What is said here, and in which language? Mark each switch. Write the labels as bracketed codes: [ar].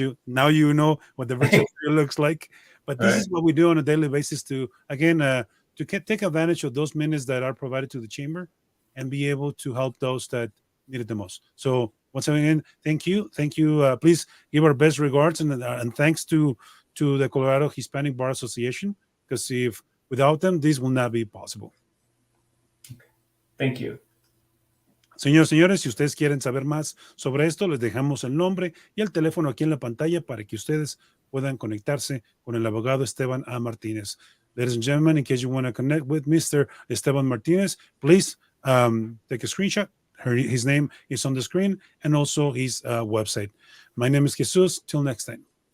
[en] Now you know what the virtual studio looks like. But this is what we do on a daily basis to take advantage of those minutes that are provided to the chamber and be able to help those that need it the most. So once again, thank you. Please give our best regards and thanks to the Colorado Hispanic Bar Association, because without them, this will not be possible. Thank you. [es] Señores, si ustedes quieren saber más sobre esto, les dejamos el nombre y el teléfono aquí en la pantalla para que ustedes puedan conectarse con el abogado Esteban A. Martinez. [en] Ladies and gentlemen, in case you want to connect with Mr. Esteban Martinez, please take a screenshot. His name is on the screen, and also his website. My name is Jesus. Till next time.